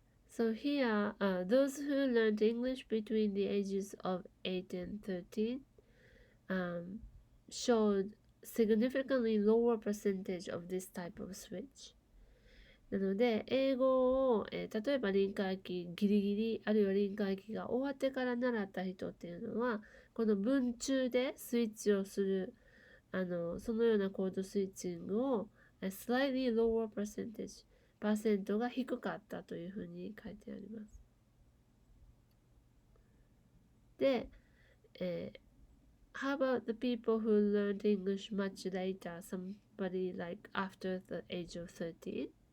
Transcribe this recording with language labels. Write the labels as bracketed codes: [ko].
[en] So here, those who learned English between the ages of 8 and 13 showed significantly lower percentage of this type of switch. [ja] なので、英語を、例えば臨界期ギリギリ、あるいは臨界期が終わってから習った人っていうのは、この文中でスイッチをする、そのようなコードスイッチングを、 [en] slightly lower percentage、 [ja] パーセントが低かったというふうに書いてあります。 [en] で、how about the people who learned English much later, somebody like after the age of 13?